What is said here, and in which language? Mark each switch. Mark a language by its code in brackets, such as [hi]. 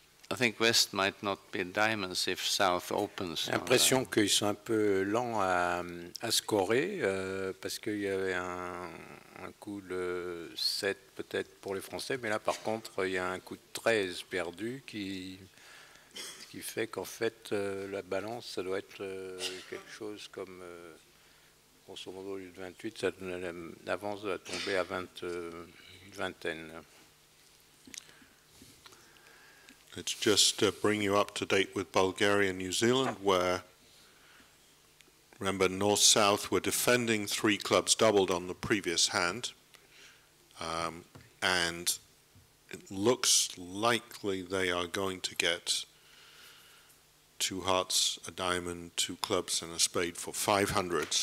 [en] I think West might not be diamonds if South opens. [fr] J'ai l'impression qu'ils sont un peu lents à scorer parce qu'il y avait un coup de 7 peut-être pour les Français, mais là par contre il y a un coup de 13 perdu qui fait qu'en fait la balance ça doit être quelque chose comme grosso modo au lieu de 28, l'avance doit tomber à vingtaine. [en] Let's just bring you up to date with Bulgaria and New Zealand, where, remember, North-South were defending 3 clubs doubled on the previous hand, and it looks likely they are going to get 2 hearts, a diamond, 2 clubs, and a spade for 500.